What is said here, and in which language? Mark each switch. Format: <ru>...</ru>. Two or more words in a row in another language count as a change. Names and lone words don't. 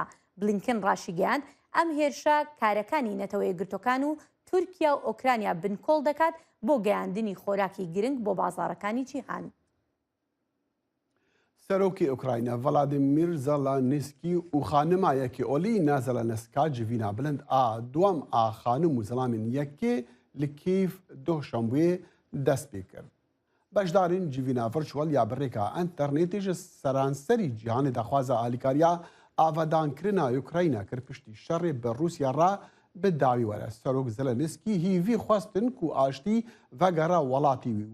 <ckb>بلینکن ڕاشیگەیاند ئەم هێرشە کارەکانی نەتەوەی گرتوەکان و تورکیا و ئۆکرانیا بنکۆڵ دەکات بۆ گەیاندنی خۆراکی گرنگ بۆ بازاڕەکانی جیهان. سەرۆکی ئوکراینە ڤڵادیمیر زەلەنسکی و خانمایەکی ئۆلینا زەلەنسکا</ckb> <ku>جڤینا بلند ئا دوام ئا خانم و زەڵامین یەکێ li Kîv dohşembûyê dest pê kir. Beşdarên civîna virtual ya birêka internetê ji seranserî cîhanê daxwaza alîkariya avedankirina Ukrayna kir piştî şerê bi Rûsya re bi dawî were. Serok Zelenskî hîvî xwestin ku aştî vegera welatî wî.</ku>